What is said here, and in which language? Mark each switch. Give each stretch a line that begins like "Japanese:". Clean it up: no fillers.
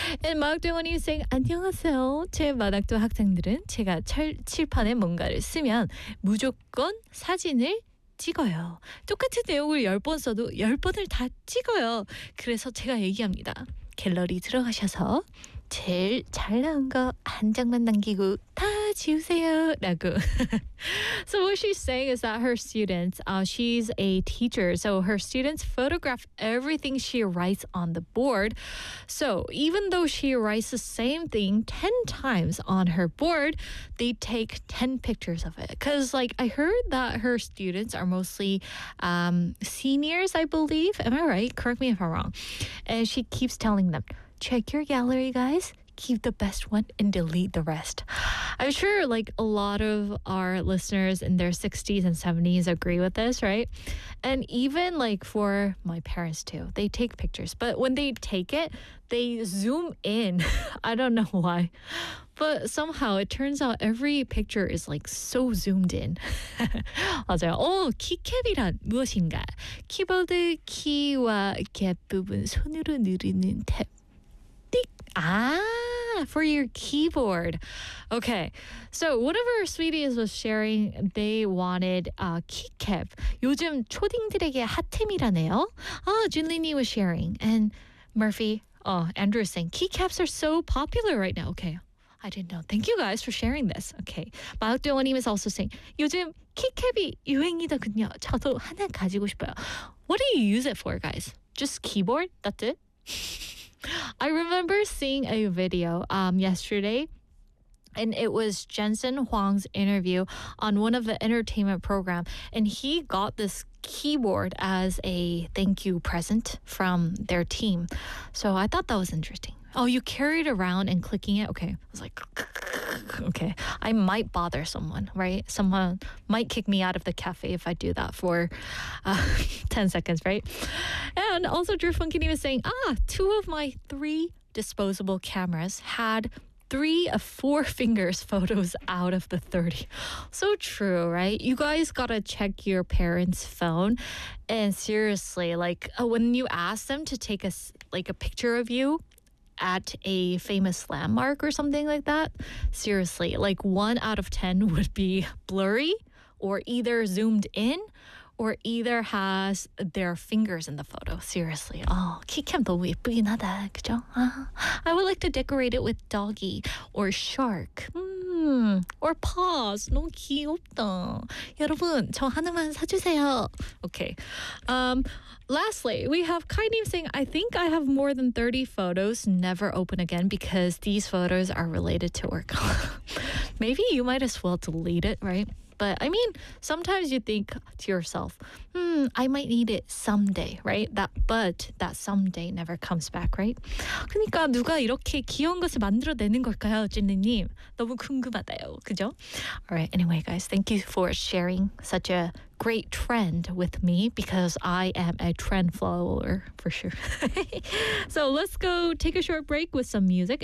Korean: And 마학대원이 saying, 안녕하세요. 제 마학도 학생들은 제가 칠판에 뭔가를 쓰면 무조건 사진을 찍어요. 똑같은 내용을 10번 써도 10번을 다 찍어요. 그래서 제가 얘기합니다. 갤러리 들어가셔서 제일 잘 나온 거 한 장만 남기고 다 지우세요 라고.
English: So what she's saying is that her students, she's a teacher, so her students photograph everything she writes on the board. So even though she writes the same thing 10 times on her board, they take 10 pictures of it. Because like I heard that her students are mostly seniors, I believe. Am I right? Correct me if I'm wrong. And she keeps telling them, check your gallery, guys. Keep the best one and delete the rest. I'm sure like a lot of our listeners in their 60s and 70s agree with this, right? And even like for my parents too, they take pictures. But when they take it, they zoom in. I don't know why. But somehow it turns out every picture is like so zoomed in.
Korean: 맞아요. 오, 키캡이란 무엇인가? 키보드 키와 갭 부분 손으로 누르는 탭.
English: Ah, for your keyboard. Okay, so one of our sweeties was sharing they wanted a keycap.
Korean: 요즘 초딩들에게 핫템이라네요.
English: Oh, Junlin was sharing. And Murphy, oh, Andrew is saying keycaps are so popular right now. Okay, I didn't know. Thank you guys for sharing this. Okay, 마학대원님 is also saying
Korean: 요즘 keycap이 유행이더군요. 저도 하나 가지고 싶어요.
English: What do you use it for, guys? Just keyboard? That's it? I remember seeing a video yesterday, and it was Jensen Huang's interview on one of the entertainment program, and he got this keyboard as a thank you present from their team. So I thought that was interesting. Oh, you carry it around and clicking it? Okay. I was like, okay. I might bother someone, right? Someone might kick me out of the cafe if I do that for 10 seconds, right? And also Drew Funkini was saying, two of my three disposable cameras had 3 of 4 fingers photos out of the 30. So true, right? You guys gotta check your parents' phone. And seriously, like when you ask them to take a picture of you at a famous landmark or something like that, seriously, like 1 out of 10 would be blurry or either zoomed in or either has their fingers in the photo. Seriously.
Korean: Oh, 키캠 너무 예쁘긴 하다, 그죠?
English: I would like to decorate it with doggy or shark. Or paws.
Korean: 너무 귀엽다. 여러분, 저 하나만 사주세요.
English: Okay. Lastly, we have Kainim saying, I think I have more than 30 photos. Never open again because these photos are related to work. Maybe you might as well delete it, right? But I mean, sometimes you think to yourself, I might need it someday, right? But that someday never comes back, right?
Korean: 그러니까 누가 이렇게 귀여운 것을 만들어내는 걸까요, 진리님? 너무 궁금하대요, 그죠?
English: All right, anyway, guys, thank you for sharing such a great trend with me because I am a trend follower for sure. So let's go take a short break with some music.